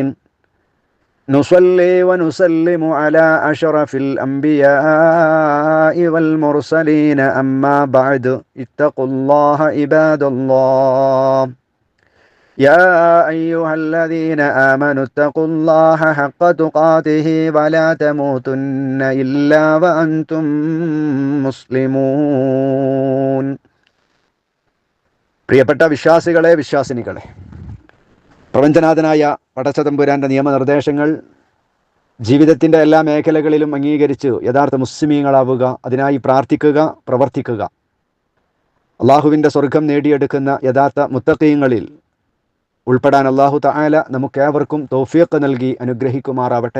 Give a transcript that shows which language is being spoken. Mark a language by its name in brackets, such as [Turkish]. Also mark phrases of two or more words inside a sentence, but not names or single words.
[Arabic] نصلي ونسلم على أشرف الأنبياء والمرسلين أما بعد اتقوا الله عباد الله. يا أيها الذين آمنوا اتقوا الله حق تقاته ولا تموتن إلا وأنتم مسلمون. [Malayalam] പ്രിയപ്പെട്ട വിശ്വാസികളെ, വിശ്വാസിനികളെ, പ്രപഞ്ചനാഥനായ പടച്ചതമ്പുരാൻ്റെ നിയമനിർദ്ദേശങ്ങൾ ജീവിതത്തിൻ്റെ എല്ലാ മേഖലകളിലും അംഗീകരിച്ച് യഥാർത്ഥ മുസ്ലിമീങ്ങളാവുക, അതിനായി പ്രാർത്ഥിക്കുക, പ്രവർത്തിക്കുക. അള്ളാഹുവിൻ്റെ സ്വർഗം നേടിയെടുക്കുന്ന യഥാർത്ഥ മുത്തഖീങ്ങളിൽ ഉൾപ്പെടാൻ [Arabic] الله تعالى [Malayalam] നമുക്കേവർക്കും തൗഫീഖ് നൽകി അനുഗ്രഹിക്കുമാറാവട്ടെ.